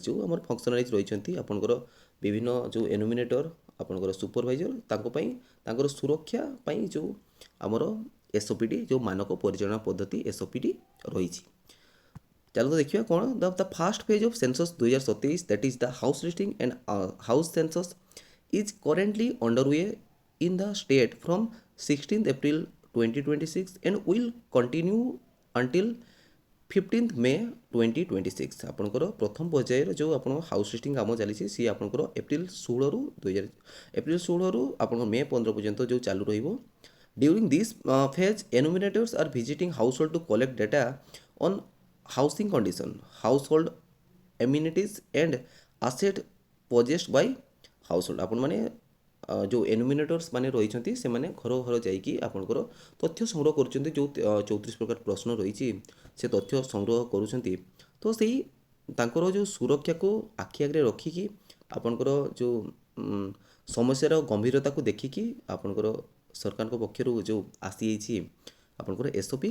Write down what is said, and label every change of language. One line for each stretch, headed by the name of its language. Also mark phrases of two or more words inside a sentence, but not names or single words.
Odia: ଯେଉଁ ଆମର ଫଙ୍କସନାରିଜ୍ ରହିଛନ୍ତି ଆପଣଙ୍କର ବିଭିନ୍ନ ଯେଉଁ ଏନୁମିନେଟର ଆପଣଙ୍କର ସୁପରଭାଇଜର, ତାଙ୍କ ପାଇଁ ତାଙ୍କର ସୁରକ୍ଷା ପାଇଁ ଯେଉଁ ଆମର ଏସ୍ଓପିଟି ଯେଉଁ ମାନକ ପରିଚାଳନା ପଦ୍ଧତି ଏସ୍ଓପିଟି ରହିଛି। ଚାଲନ୍ତୁ ଦେଖିବା କ'ଣ
English: the first phase of census 2027 that is the house listing and house census is currently underway in the state from 16th April 2026 and will continue until 15th May 2026।
Odia: ଆପଣଙ୍କର ପ୍ରଥମ ପର୍ଯ୍ୟାୟରେ ଯେଉଁ ଆପଣ
English: house listing
Odia: କାମ ଚାଲିଛି ସିଏ ଆପଣଙ୍କର ଏପ୍ରିଲ 16ରୁ ଆପଣଙ୍କ ମେ 15 ପର୍ଯ୍ୟନ୍ତ ଯେଉଁ ଚାଲୁ ରହିବ।
English: During this phase, enumerators are visiting household to collect data on housing condition, household amenities and asset possessed by household।
Odia: ଆପଣମାନେ ଯେଉଁ ଏନୁମିନେଟର୍ସ ମାନେ ରହିଛନ୍ତି ସେମାନେ ଘର ଘର ଯାଇକି ଆପଣଙ୍କର ତଥ୍ୟ ସଂଗ୍ରହ କରୁଛନ୍ତି। ଯେଉଁ 34 ପ୍ରକାର ପ୍ରଶ୍ନ ରହିଛି ସେ ତଥ୍ୟ ସଂଗ୍ରହ କରୁଛନ୍ତି। ତ ସେଇ ତାଙ୍କର ଯେଉଁ ସୁରକ୍ଷାକୁ ଆଖି ଆଗରେ ରଖିକି ଆପଣଙ୍କର ଯେଉଁ ସମସ୍ୟାର ଗମ୍ଭୀରତାକୁ ଦେଖିକି ଆପଣଙ୍କର ସରକାରଙ୍କ ପକ୍ଷରୁ ଯେଉଁ ଆସିଯାଇଛି ଆପଣଙ୍କର ଏସ୍ଓପି।